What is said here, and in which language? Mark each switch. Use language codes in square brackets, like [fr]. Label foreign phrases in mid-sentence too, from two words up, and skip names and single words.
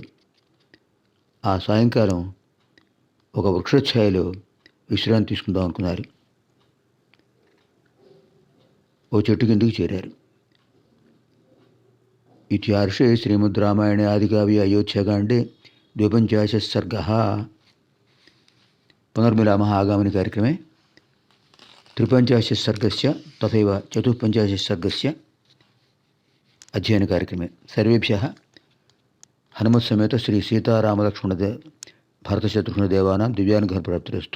[te] ఆ సాయంకాలం ఒక వృక్షఛాయలో విశ్రాంతి తీసుకుందాం అనుకున్నారు. ఓ చెట్టు కిందకి చేరారు. [sa] ఇత్యార్షే శ్రీమద్ రామాయణే ఆదికావ్య అయోధ్యాకాండే 52 सर्गः। पुनर्मिलामः आगामिनि कार्यक्रमे 53 सर्गस्य तथैव 54 सर्गस्य अध्ययनकार्यक्रमे। सर्वेभ्यः हनुमत्समेत श्री सीतारामलक्ष्मण भरतशत्रुघ्नदेवानां दिव्यानुग्रहप्राप्तिरस्तु।